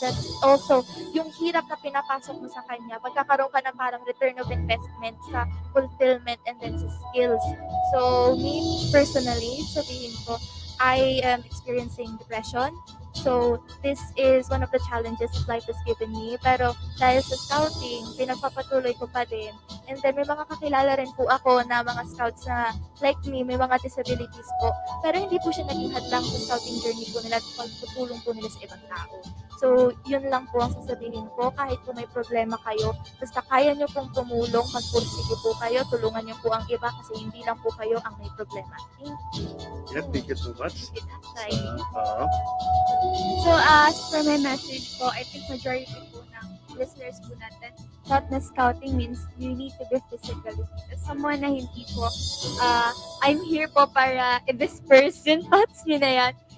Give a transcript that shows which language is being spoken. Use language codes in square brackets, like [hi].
[en] That's also [tl] yung hirap na pinapasok mo sa kanya. Pagkakaroon ka ng parang [en] return of investment [tl] sa fulfillment [en] and then [tl] sa skills. [en] So, me personally, [tl] sabihin ko, [en] I am experiencing depression. So, this is one of the challenges that life has given me. [tl] Pero dahil sa scouting, pinagpapatuloy ko pa din. [en] And then, [tl] may mga kakilala rin po ako na mga scouts na [en] like me, [tl] may mga disabilities po. Pero hindi po siya naging hadlang sa scouting journey po nila at pagtutulong po nila sa ibang tao. So, yun lang po ang sasabihin ko. Kahit po may problema kayo, basta kaya nyo pong tumulong, magpursige po kayo, tulungan nyo po ang iba kasi hindi lang po kayo ang may problema. [en] Thank you. Yeah, thank you so much. Exciting. So, as for my message po, I think majority po [tl] ng listeners po natin [en] thought na scouting means you need to be physically fit. As someone [tl] na hindi po, [en] I'm here [tl] po para [en] this person thoughts [tl] nyo na yan.